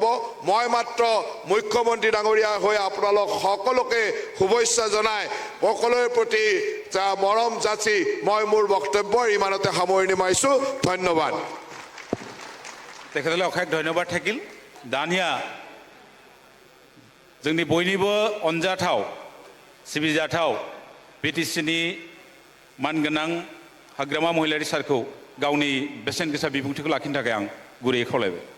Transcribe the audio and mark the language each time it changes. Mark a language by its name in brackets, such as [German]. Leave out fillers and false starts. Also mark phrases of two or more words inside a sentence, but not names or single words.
[Assamese] মই মাত্ৰ মুখ্যমন্ত্ৰী ডাঙৰীয়া হৈ আপোনালোক সকলোকে শুভেচ্ছা জনাই সকলোৰে প্ৰতি মৰম যাচি মই মোৰ বক্তব্যৰ ইমানতে সামৰণি মাৰিছোঁ। ধন্যবাদ। তেখেতলৈ অশেষ ধন্যবাদ থাকিল। [Bodo] দানিয়া जोंनि बयनिबो अनजाथाव सिबिजाथाव BTCनि मानगोनां हाग्रामा महिलारि सारखौ गावनि बेसेन गोसा बिबुंथिखौ लाखिनो थाखाय आं गुरैयै खावलायबाय।